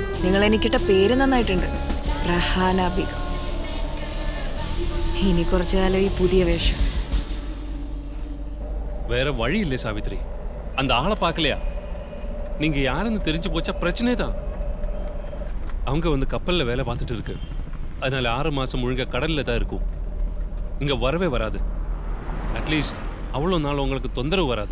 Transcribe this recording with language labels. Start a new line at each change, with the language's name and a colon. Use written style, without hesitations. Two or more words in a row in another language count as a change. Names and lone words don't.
Malayalam: നിങ്ങൾ എനിക്കിട്ട പേര് നന്നായിട്ടുണ്ട്, റഹാന ബീഗം. ഇനി കുറച്ചു കാലം ഈ പുതിയ വേഷം.
Tamil: வேற வழி இல்லை சாவித்ரி. அந்த ஆளை பார்க்கலையா? நீங்க யாருன்னு தெரிஞ்சு போச்சா பிரச்சனை தான். அவங்க வந்து கப்பல்ல வேலை பார்த்துட்டு இருக்கு. அதனால 6 மாசம் முழுங்க கடல்ல தான் இருக்கும். இங்க வரவே வராது. அட்லீஸ்ட் அவ்வளோ நாள் உங்களுக்கு தொந்தரவு வராது.